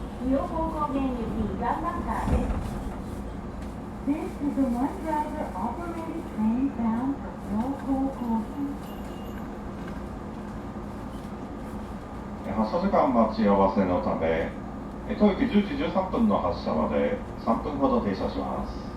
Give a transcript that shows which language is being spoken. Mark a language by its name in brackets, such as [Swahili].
[Japanese] 妙高高原行きワンマンカーです。 [English] This is a one-driver operated train bound for 妙高高原。 [Japanese] 発車時間待ち合わせのため、当駅10時13分の発車まで3分ほど停車します。